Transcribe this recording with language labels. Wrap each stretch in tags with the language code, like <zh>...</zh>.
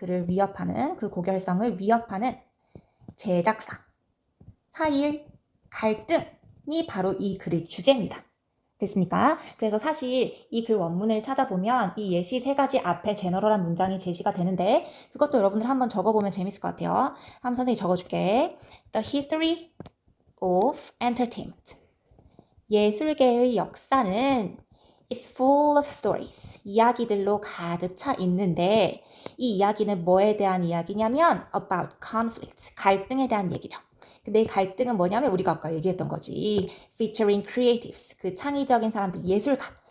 <ko>그를 위협하는 그 고결성을 위협하는 제작사 사이의 갈등이 바로 이 글의 주제입니다. 됐습니까? 그래서 사실 이 글 원문을 찾아보면 이 예시 세 가지 앞에 제너럴한 문장이 제시가 되는데 그것도 여러분들 한번 적어보면 재밌을 것 같아요. 한번 선생님이 적어줄게.</ko> <en>The history of entertainment.</en> <ko>예술계의 역사는</ko> <en>is full of stories.</en> <ko>이야기들로 가득 차 있는데 이 이야기는 뭐에 대한 이야기냐면</ko> <en>about conflict,</en> <ko>갈등에 대한 얘기죠. 근데 이 갈등은 뭐냐면 우리가 아까 얘기했던 거지.</ko> <en>featuring creatives,</en> <ko>그 창의적인 사람들, 예술가.</ko>